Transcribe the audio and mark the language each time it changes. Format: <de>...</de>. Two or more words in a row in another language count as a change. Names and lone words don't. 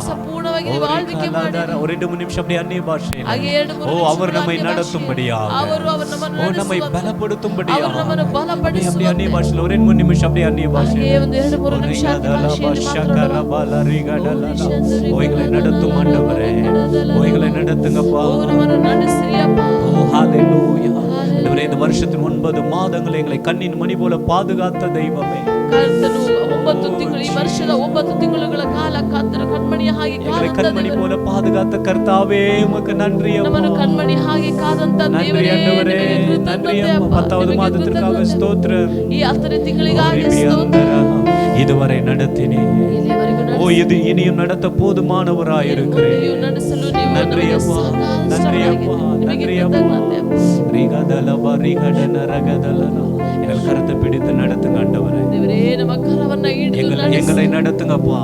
<ta>ஒரு 2 நிமிஷம் அப்படியே அந்நிய பாஷையில் அவர் நம்மை நடத்தும்படியா, நம்மை பலப்படுத்தும்படியா அப்படியே அந்நிய பாஷையில் ஒரு 2 நிமிஷம் அப்படியே அந்நிய பாஷையில் எங்களை நடத்தும் ஆண்டவரே. எங்களை நடத்துங்கப்பா. ஆண்டவரே இந்த வருஷத்தின் 9 மாதங்கள் எங்களை கண்ணின் மணி போல பாதுகாத்த தெய்வமே.</ta> <kn>ಕರ್ತನು 9 ತಿಂಗಳು ಈ ವರ್ಷದ 9 ತಿಂಗಳುಗಳ ಕಾಲ ಕರ್ತನ ಕಣ್ಮಣಿಯ ಹಾಗೆ</kn> <ta>ಕಣ್ಮಣಿ போல பாதுகாத்த கர்த்தாவே உமக்கு நன்றி அப்பா.</ta> <kn>ನಮ್ಮನ್ನು ಕಣ್ಮಣಿ ಹಾಗೆ ಕಾದಂತ ದೇವರೇ</kn> <ta>நன்றி அப்பா. 10வது மாதத்திற்காக ஸ்தோத்திரம்.</ta> <kn>ಈ 10ನೇ ತಿಂಗಳಿಗಾಗಿ ಸ್ತೋತ್ರ.</kn> <ta>இதுவரை நடத்தினே இது இனியும் நடத்த போதுமானவராய் இருக்கிறேன். நன்றி அப்பா, நன்றி அப்பா, நன்றி அப்பா. ரிகதலப ரிகடன ரகதலன எங்கள் கரத்தை பிடித்து நடத்துங்க ஆண்டவரே. எங்களை நடத்துங்கப்பா.</ta>